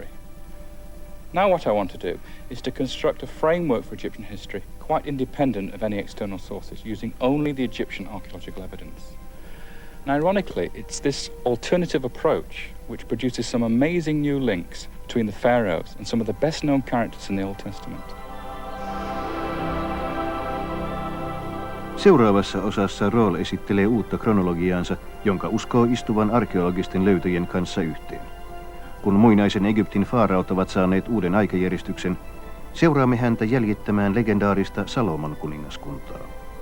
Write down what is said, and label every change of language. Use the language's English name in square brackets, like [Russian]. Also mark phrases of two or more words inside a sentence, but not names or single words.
[English] Now what I want to do is to construct a framework for Egyptian history quite independent of any external sources, using only the Egyptian archaeological evidence. And ironically, it's this alternative approach which produces some amazing new links between the pharaohs and some of the best-known characters in the Old Testament. [Finnish] Seuraavassa osassa Roll esittelee uutta kronologiaansa, jonka uskoo istuvan arkeologisten löytöjen kanssa yhteen. Kun muinaisen Egyptin faaraot ovat saaneet uuden aikajärjestyksen, seuraamme häntä jäljittämään legendaarista Salomon kuningaskuntaa.